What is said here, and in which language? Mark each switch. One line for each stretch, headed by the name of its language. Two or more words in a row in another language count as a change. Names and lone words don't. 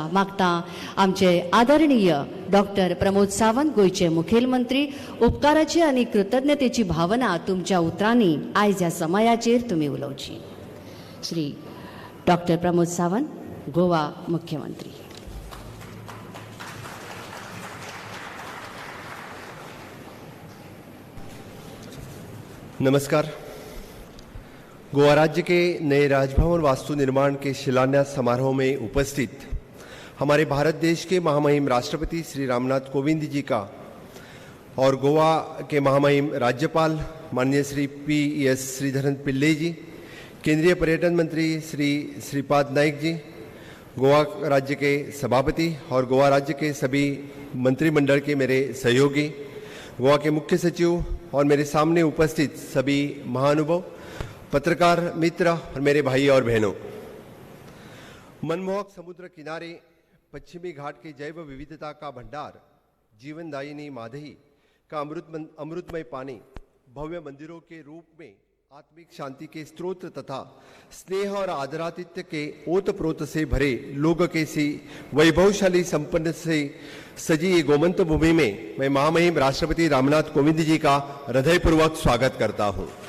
Konkani: मागता आमचे आदरणीय डॉक्टर प्रमोद सावंत, गोंयचे मुखेलमंत्री, उपकाराची आनी कृतज्ञतेची भावना तुमच्या उतरांनी आयज ह्या समयाचेर तुमी उलोवची।
Hindi: श्री डॉक्टर प्रमोद सावंत, गोवा मुख्यमंत्री। नमस्कार। गोवा राज्य के नए राजभवन वास्तु निर्माण के शिलान्यास समारोह में उपस्थित हमारे भारत देश के महामहिम राष्ट्रपति श्री रामनाथ कोविंद जी का और गोवा के महामहिम राज्यपाल माननीय श्री PS श्रीधरन पिल्लाई जी, केंद्रीय पर्यटन मंत्री श्री श्रीपाद नाइक जी, गोवा राज्य के सभापति और गोवा राज्य के सभी मंत्रिमंडल के मेरे सहयोगी, गोवा के मुख्य सचिव और मेरे सामने उपस्थित सभी महानुभाव, पत्रकार मित्र और मेरे भाई और बहनों, मनमोहक समुद्र किनारे पश्चिमी घाट के जैव विविधता का भंडार, जीवनदायिनी माधई का अमृतमय पानी, भव्य मंदिरों के रूप में आत्मिक शांति के स्रोत तथा स्नेह और आदरातिथ्य के ओतप्रोत से भरे लोग के सी वैभवशाली संपन्न से सजी ये गोमंत भूमि में मैं महामहिम राष्ट्रपति रामनाथ कोविंद जी का हृदयपूर्वक स्वागत करता हूं।